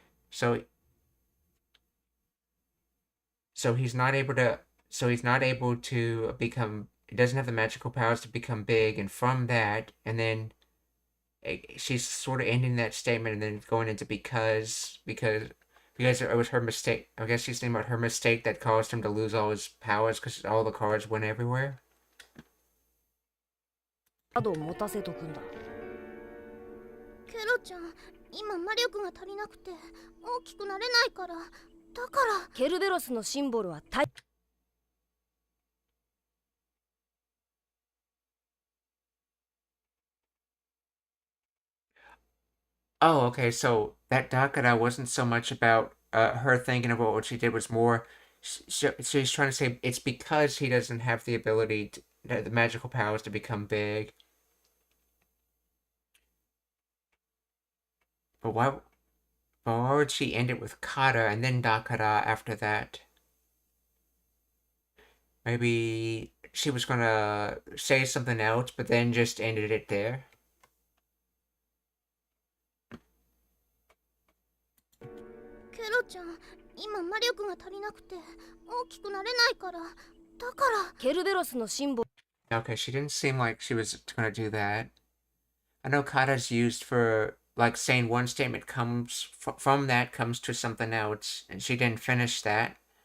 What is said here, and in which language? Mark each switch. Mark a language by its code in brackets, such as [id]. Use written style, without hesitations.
[en] So he's not able to become, he doesn't have the magical powers to become big, and from that, and then she's sort of ending that statement and then going into because it was her mistake. I guess she's thinking about her mistake that caused him to lose all his powers because all the cards went everywhere. [ja] カードを持たせとくんだ。ケロちゃん、今魔力が足りなくて大きくなれないから。だからケルベロスのシンボルはタイ。 [en] Oh, okay. So that Dakara wasn't so much about her thinking about what she did. Was more she's trying to say it's because he doesn't have the ability, the magical powers to become big. But why would she end it with Kara and then Dakara after that? Maybe she was gonna say something else, but then just ended it there. [ja] ケロちゃん、今魔力が足りなくて大きくなれないから、だから。ケルベロスのシンボル。 [en] Okay, she didn't seem like she was gonna do that. I know kata's used for like saying one statement comes from that comes to something else, and she didn't finish that.